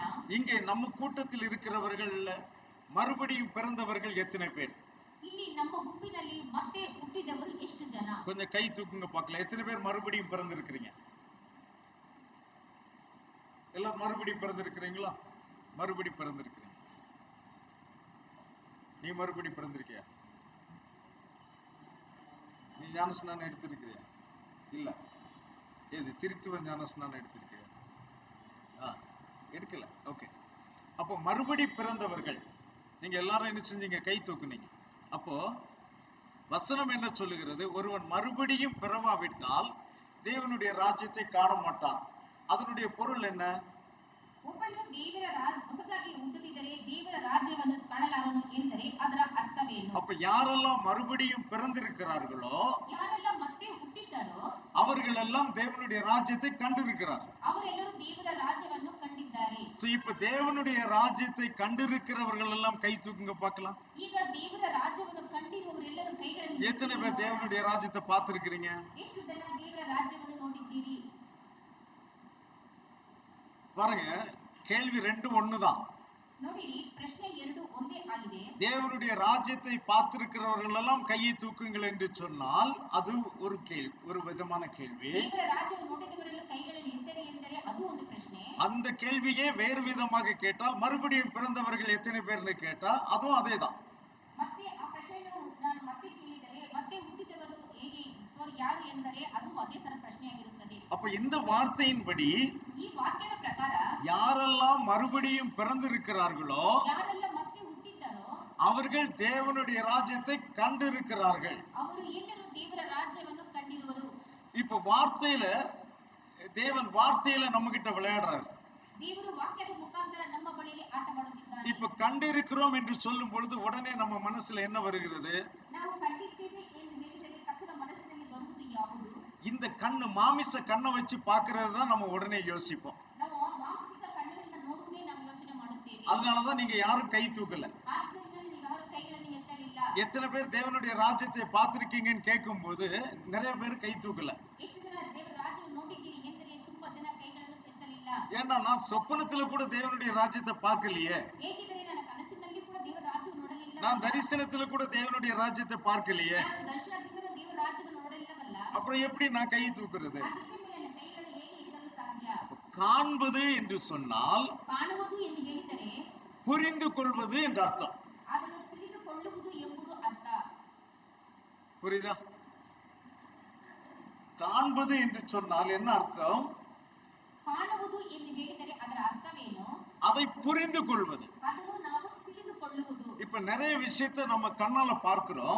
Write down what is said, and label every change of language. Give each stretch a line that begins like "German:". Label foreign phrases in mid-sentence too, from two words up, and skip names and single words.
Tamil: இங்கே நம்ம கூட்டத்தில் இருக்கிறவர்கள் மறுபடியும் பிறந்தவர்கள் எத்தனை பேர்?
Kannada: ಇಲ್ಲಿ ನಮ್ಮ ಗುಂಪಿನಲ್ಲಿ ಮತ್ತೆ ಹುಟ್ಟಿದವರು ಎಷ್ಟು ಜನ?
Tamil: கொஞ்சம் கை தூக்குங்க பார்க்கலாம். எத்தனை பேர் மறுபடியும் பிறந்திருக்கிறீங்க? எல்லாம் மறுபடியும் பிறந்திருக்கிறீங்களா? மறுபடி பிறந்திருக்கிறீங்க. நீ மறுபடி பிறந்திருக்கியா? நீ ஞானஸ்நானம் எடுத்திருக்கிறியா? இல்ல. ஏது திருத்துவ ஞானஸ்நானம் எடுத்திருக்கியா? எடுக்கல. ஓகே. அப்போ மறுபடி பிறந்தவர்கள் நீங்க எல்லாரும் என்ன செஞ்சீங்க? கை தூக்குனீங்க. அப்போ வசனம் என்ன சொல்லுகிறது? ஒருவன் மறுபடியும் பிறவாவிட்டால் தேவனுடைய ராஜ்யத்தை காண மாட்டான். அதனுடைய பொருள் என்ன?
Kannada: ಒಬ್ಬನು ಹೊಸದಾಗಿ ಹುಟ್ಟದಿದ್ದರೆ ದೇವರ ರಾಜ್ಯವನ್ನು ಕಾಣಲಾರನು ಎಂದರೆ ಅದರ ಅರ್ಥವೇನು?
Tamil: அப்ப யாரெல்லாம் மறுபடியும் பிறந்திருக்கிறார்களோ,
Kannada: யாரெல்லாம் ಮತ್ತೆ ಹುಟ್ಟಿದ್ದಾರೋ
Tamil: அவர்கள் எல்லாம் தேவனுடைய ராஜ்யத்தை கண்டிருக்கிறார்.
Kannada: ಅವರೆಲ್ಲರೂ ದೇವರ ರಾಜ್ಯವನ್ನು ಕಂಡಿದ್ದಾರೆ.
Tamil: So இப்ப தேவனுடைய ராஜ்யத்தை கண்டிருக்கிறவர்கள் எல்லாம் கை தூக்குங்க பார்க்கலாம்.
Kannada: ಈಗ ದೇವರ ರಾಜ್ಯವನ್ನು ಕಂಡಿರುವವರೆಲ್ಲರೂ ಕೈಗಳನ್ನು
Tamil: எத்தனை பேர் தேவனுடைய ராஜ்யத்தை பார்த்திருக்கிறீங்க?
Kannada: ಎಷ್ಟು ಜನ ದೇವರ ರಾಜ್ಯವನ್ನು ನೋಡಿದ್ದೀರಿ?
Tamil: பாருங்க, கேள்வி ரெண்டும் ஒண்ணுதான்.
Kannada: ನೋಡಿರಿ, ಪ್ರಶ್ನೆ ಎರಡು ಒಂದೇ ಆಗಿದೆ.
Tamil: தேவனுடைய ராஜ்யத்தை பார்த்திருக்கிறவர்கள் எல்லாம் கையை தூக்குங்கள் என்று சொன்னால் அது ஒரு கேள்வி, ஒரு விதமான கேள்வி.
Kannada: ದೇವರ ರಾಜ್ಯವನ್ನು ನೋಡಿದವರೆಲ್ಲ ಕೈಗಳಲ್ಲಿ ಎತ್ತರೆ ಎಂದರೆ ಅದು ಒಂದು ಪ್ರಶ್ನೆ.
Tamil: அந்த கேள்வியே வேறு விதமாக கேட்டால் மறுபடியும் பிறந்தவர்கள் எத்தனை பேர்னு கேட்டா அதுவும் அதேதான்.
Kannada: ಮತ್ತೆ ಆ ಪ್ರಶ್ನೆಯನ್ನು ನಾನು ಮತ್ತೆ ಕೇಳಿದರೆ ಮತ್ತೆ ಹುಟ್ಟಿದವರು ಹೇಗೆ ಯಾರು ಎಂದರೆ ಅದು ಅದೇ ತರ ಪ್ರಶ್ನೆಯಾಗಿರುತ್ತದೆ.
Tamil: அப்ப இந்த வார்த்தையின்படி
Kannada: ಈ ವಾಕ್ಯದ ಪ್ರಕಾರ
Tamil: யாரெல்லாம் மறுபடியும் பிறந்திருக்கிறார்களோ
Kannada: ಯಾರೆಲ್ಲ ಮತ್ತೆ ಹುಟ್ಟಿದ್ದಾರೋ
Tamil: அவர்கள் தேவனுடைய ராஜ்யத்தை கண்டிருக்கிறார்கள்.
Kannada: ಅವರು ಎಲ್ಲರೂ ದೇವರ ರಾಜ್ಯವನ್ನು ಕಂಡಿರುವರು.
Tamil: இப்ப வார்த்தையில தேவன் வார்த்தையில நம்ம கிட்ட விளையாடுறாரு.
Kannada: ದೇವರು ವಾಕ್ಯದ ಮುಖಾಂತರ ನಮ್ಮ ಬಳಿಯಲ್ಲಿ ಆಟವಾಡುತ್ತಿದ್ದಾನೆ.
Tamil: இப்ப கண்டிருக்கிறோம் என்று சொல்லும் பொழுது உடனே நம்ம மனசுல என்ன வருகிறது?
Kannada: ನಾವು ಕಂಡಿದ್ದೇವೆ ಎಂದು ಹೇಳಿದರೆ ತಕ್ಷಣ ಮನಸ್ಸಿನಲ್ಲಿ ಬರುವುದು ಯಾವುದು?
Tamil: இந்த கண்ணு, மாமிச கண்ணை வச்சு பாக்குறது தான் நம்ம உடனே யோசிப்போம்.
Kannada: ನಾವು ಮಾನಸಿಕ ಕಣ್ಣಿನಿಂದ ನೋಡುವುದೇ ನಾವು ಯೋಚನೆ ಮಾಡುತ್ತೇವೆ.
Tamil: அதனாலதான் நீங்க யாரும் கை தூக்கல.
Kannada: ಆದ್ದರಿಂದ ನೀವು ಯಾರು ಕೈಗಳನ್ನು ಎತ್ತಲಿಲ್ಲ.
Tamil: எத்தனை பேர் தேவனுடைய ராஜ்யத்தை பார்த்திருக்கீங்கன்னு கேட்கும் போது நிறைய பேர் கை தூக்கல.
Kannada: ಎಷ್ಟು ಜನ ದೇವರ ರಾಜ್ಯವನ್ನು ನೋಡಿದ್ದೀರಿ ಎಂದರೆ ತುಂಬಾ ಜನ ಕೈಗಳನ್ನು ಎತ್ತಲಿಲ್ಲ.
Tamil: ஏன்னா நான் சொப்பனத்துல கூட தேவனுடைய ராஜ்யத்தை பார்க்கலையே.
Kannada: ಏಕೆಂದರೆ ನನ್ನ ಕನಸಿನಲ್ಲಿ ಕೂಡ ದೇವರ ರಾಜ್ಯವನ್ನು ನೋಡಲಿಲ್ಲ.
Tamil: நான் தரிசனத்துல கூட தேவனுடைய ராஜ்யத்தை பார்க்கலையே.
Kannada: ನಾನು ದರ್ಶನದಿಂದಲೂ ದೇವರ ರಾಜ್ಯವನ್ನು ನೋಡಲಿಲ್ಲವಲ್ಲ.
Tamil: அப்புறம் எப்படி நான் கை தூக்குறது?
Kannada: ಅದಕ್ಕೆ ಮೇಲೆ ನನ್ನ ಕೈಗಳನ್ನು ಹೇಗೆ ಎತ್ತಲು ಸಾಧ್ಯ?
Tamil: காண்பது என்று சொன்னால்
Kannada: ಕಾಣುವುದು ಎಂದು ಹೇಳಿದರೆ
Tamil: புரிந்து கொள்வது என்று அர்த்தம்.
Kannada: ಅದನ್ನು ತಿಳಿದುಕೊಳ್ಳುವುದು ಎಂಬುದು ಅರ್ಥ.
Tamil: புரியுதா? காண்பது என்று சொன்னால் என்ன அர்த்தம்?
Kannada: ಕಾಣುವುದು ಎಂದು ಹೇಳಿದರೆ ಅದರ ಅರ್ಥವೇನು?
Tamil: அதை புரிந்து கொள்வது.
Kannada: ಅದನ್ನು ನಾವು ತಿಳಿದುಕೊಳ್ಳುವುದು.
Tamil: இப்ப நிறைய விஷயத்தை நம்ம கண்ணால பார்க்கிறோம்.